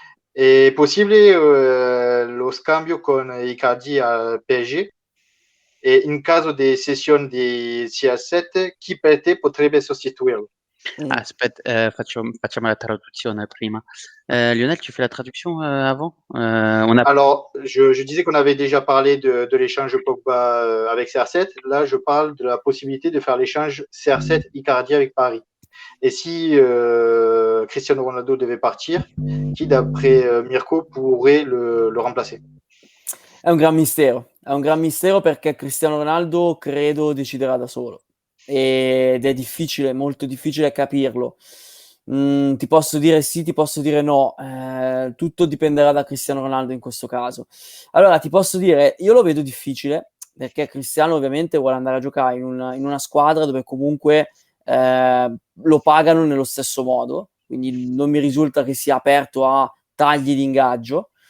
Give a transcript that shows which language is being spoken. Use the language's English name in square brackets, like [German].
[Italian] È possibile lo scambio con Icardi al PSG? E in caso di cessione di CR7, chi per te potrebbe sostituirlo? Aspetta, facciamo la traduzione prima. [French] Lionel, tu fais la traduction avant? Alors, je disais qu'on avait déjà parlé de l'échange Pogba avec CR7. Là, je parle de la possibilité de faire l'échange CR7-Icardi avec Paris. Et si Cristiano Ronaldo devait partir, qui d'après Mirko pourrait le remplacer? [Italian] È un gran mistero perché Cristiano Ronaldo credo deciderà da solo ed è difficile, molto difficile capirlo. Ti posso dire sì, ti posso dire no, tutto dipenderà da Cristiano Ronaldo in questo caso. Allora ti posso dire, io lo vedo difficile perché Cristiano ovviamente vuole andare a giocare in una squadra dove comunque lo pagano nello stesso modo, quindi non mi risulta che sia aperto a tagli di ingaggio.